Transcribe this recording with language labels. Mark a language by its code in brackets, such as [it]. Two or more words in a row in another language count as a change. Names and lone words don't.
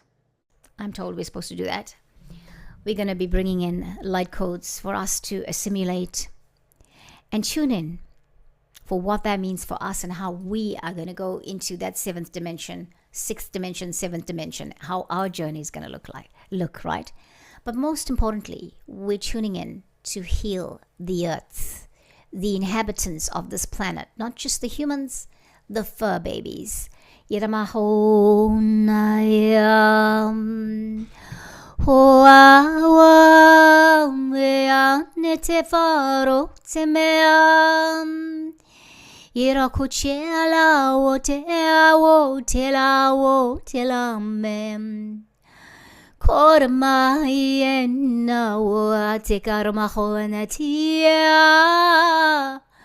[en] I'm told we're supposed to do that. We're going to be bringing in light codes for us to assimilate and tune in for what that means for us and how we are going to go into that seventh dimension, sixth dimension, seventh dimension, how our journey is going to look, right? But most importantly, we're tuning in to heal the earth, the inhabitants of this planet, not just the humans, the fur babies. Iramahonayam. Hoa mea nete faro temeam. Irakuchela wo telamem. Kormayena wo tekarmahonatia.